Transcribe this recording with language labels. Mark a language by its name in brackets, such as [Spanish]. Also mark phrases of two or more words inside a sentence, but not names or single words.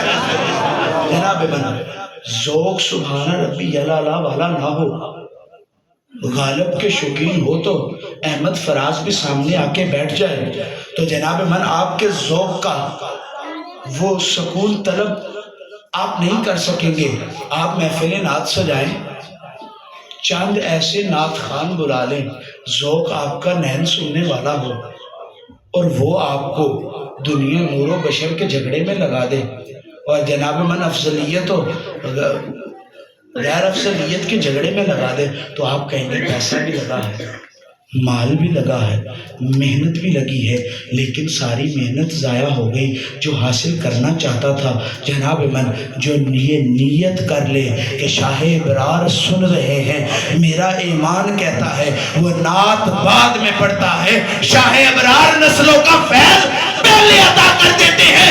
[Urdu] جناب بنا ذوق [Arabic] سبحان ربی اعلیٰ [Urdu] والا نہ ہو، غالب کے شوقین ہو تو احمد فراز بھی سامنے آ کے بیٹھ جائے تو جناب من آپ کے ذوق کا وہ سکون طلب آپ نہیں کر سکیں گے۔ آپ محفل نعت سجائیں، چند ایسے نعت خوان بلا لیں ذوق آپ کا نین سننے والا ہو اور وہ آپ کو دنیا نور و بشر کے جھگڑے میں لگا دے، اور جناب من افضلیت و غیر افضلیت کے جھگڑے میں لگا دے، تو آپ کہیں گے پیسہ بھی لگا ہے، مال بھی لگا ہے، محنت بھی لگی ہے، لیکن ساری محنت ضائع ہو گئی۔ جو حاصل کرنا چاہتا تھا جناب من، جو یہ نیت کر لے کہ شاہ ابرار سن رہے ہیں، میرا ایمان کہتا ہے وہ نعت بعد میں پڑھتا ہے، شاہ ابرار نسلوں کا فیض پہلے عطا کر دیتے ہیں۔